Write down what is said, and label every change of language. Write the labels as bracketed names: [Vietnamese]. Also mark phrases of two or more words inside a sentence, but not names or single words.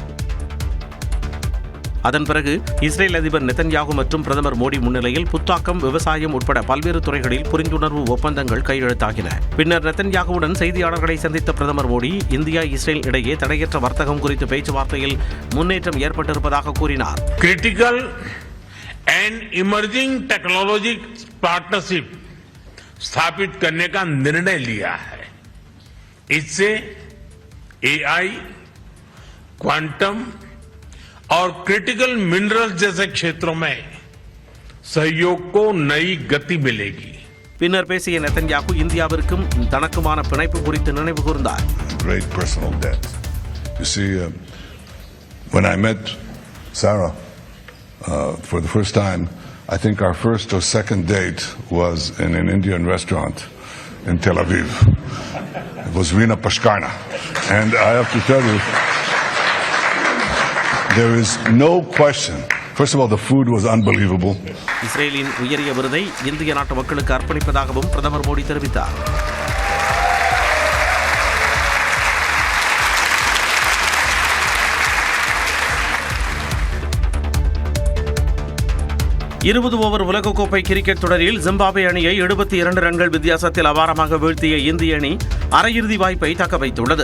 [Tamil] அதன் பிறகு இஸ்ரேல் அதிபர் நெதன்யாகு மற்றும் பிரதமர் மோடி முன்னிலையில் புத்தாக்கம், விவசாயம் உட்பட பல்வேறு துறைகளில் புரிந்துணர்வு ஒப்பந்தங்கள் கையெழுத்தாகின. பின்னர் நெதன்யாகுவுடன் செய்தியாளர்களை சந்தித்த பிரதமர் மோடி இந்தியா இஸ்ரேல் இடையே தடையற்ற வர்த்தகம் குறித்து பேச்சுவார்த்தையில் முன்னேற்றம் ஏற்பட்டிருப்பதாக கூறினார். [English] critical and emerging technology partnership [Hindi] स्थापित करने का निर्णय लिया है। इससे एआई, क्वांटम और [English] critical minerals [Hindi] जैसे क्षेत्रों में सहयोग को नई गति मिलेगी। [Tamil] பின்னர் பேசிய நெத்தன்யாகு இந்தியாவிற்கும் தனக்குமான பிணைப்பு குறித்து நினைவு கூர்ந்தார். [English] Great personal debt. You see, when I met Sarah for the first time, I think our first or second date was in an Indian restaurant in Tel Aviv. It was Rina Pashkarna. And I have to tell you, there is no question. First of all, the food was unbelievable. [Tamil] இஸ்ரேலின் உயரிய விருதை இந்திய நாட்டு மக்களுக்கு அர்ப்பணிப்பதாகவும் பிரதமர் மோடி தெரிவித்தார். இருபது ஓவர் உலகக்கோப்பை கிரிக்கெட் தொடரில் ஜிம்பாப்வே அணியை 72 ரன்கள் வித்தியாசத்தில் அபாரமாக வீழ்த்திய இந்திய அணி அரையிறுதி வாய்ப்பை தக்க வைத்துள்ளது.